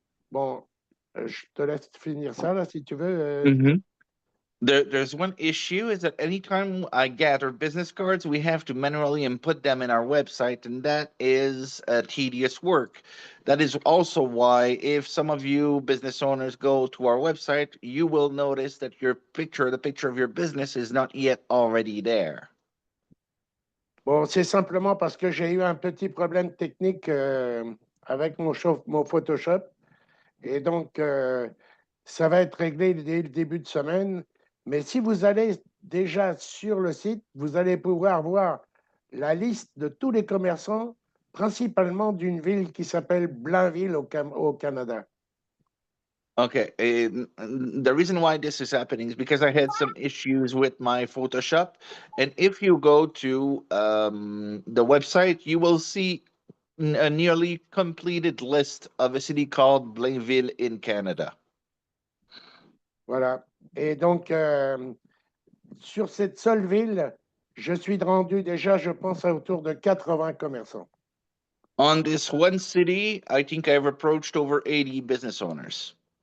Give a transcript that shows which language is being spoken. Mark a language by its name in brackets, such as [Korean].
[French] Bon, je te laisse finir ça, là, si tu veux. [English] There's one issue is that anytime I gather business cards, we have to manually input them in our website, and that is a tedious work. That is also why, if some of you business owners go to our website, you will notice that your picture, the picture of your business, is not yet already there. [French] Bon, c'est simplement parce que j'ai eu un petit problème technique avec mon Photoshop. Et donc, ça va être réglé dès le début de semaine. Mais si vous allez déjà sur le site, vous allez pouvoir voir la liste de tous les commerçants, principalement d'une ville qui s'appelle Blainville au Canada. [English] Okay, the reason why this is happening is because I had some issues with my Photoshop, and if you go to the website, you will see a nearly completed list of a city called Blainville in Canada. [French] Voilà. Et donc, sur cette seule ville, je suis rendu déjà, je pense, autour de 80 commerçants. [English] On this one city, I think I've approached over 80 business owners.